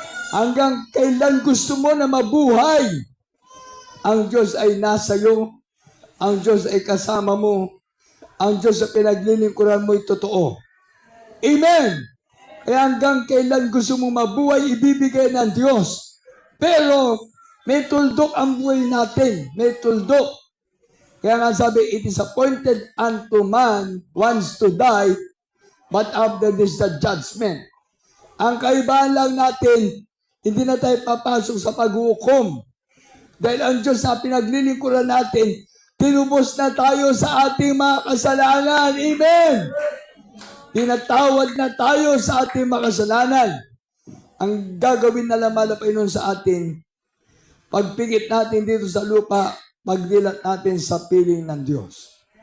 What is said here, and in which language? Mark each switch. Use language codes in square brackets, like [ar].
[tl] Hanggang kailan gusto mo na mabuhay, ang Diyos ay nasa iyo, ang Diyos ay kasama mo, ang Diyos sa pinaglilingkuran mo ay totoo. Amen! Kaya hanggang kailan gusto mong mabuhay, ibibigay ng Diyos. Pero may tuldok ang buhay natin. May tuldok. Kaya nga sabi, [en] it is appointed unto man once to die, but after this the judgment. [tl] Ang kaibahan lang natin, hindi na tayo papasok sa paghukom. Dahil ang Diyos sa pinaglilingkuran natin, tinubos na tayo sa ating mga kasalanan. Amen! Tinatawad na tayo sa ating mga kasalanan. Ang gagawin na lamang na Panginoon sa atin, pagpikit natin dito sa lupa, magdilat natin sa piling ng Diyos.